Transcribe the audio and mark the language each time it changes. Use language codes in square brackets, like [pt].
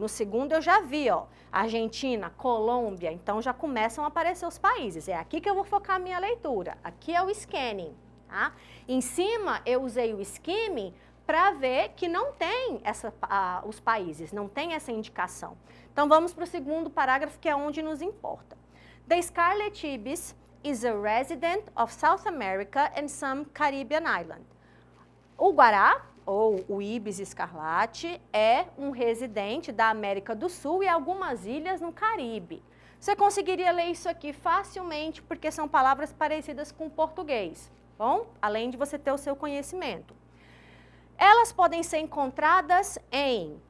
[pt] No segundo eu já vi, ó, Argentina, Colômbia, então já começam a aparecer os países. É aqui que eu vou focar a minha leitura. Aqui é o scanning, tá? Em cima eu usei o skimming para ver que não tem os países, não tem essa indicação. Então, vamos para o segundo parágrafo, que é onde nos importa. [en] The Scarlet Ibis is a resident of South America and some Caribbean island. [pt] O guará, ou o Ibis escarlate, é um residente da América do Sul e algumas ilhas no Caribe. Você conseguiria ler isso aqui facilmente, porque são palavras parecidas com o português, bom? Além de você ter o seu conhecimento. Elas podem ser encontradas em...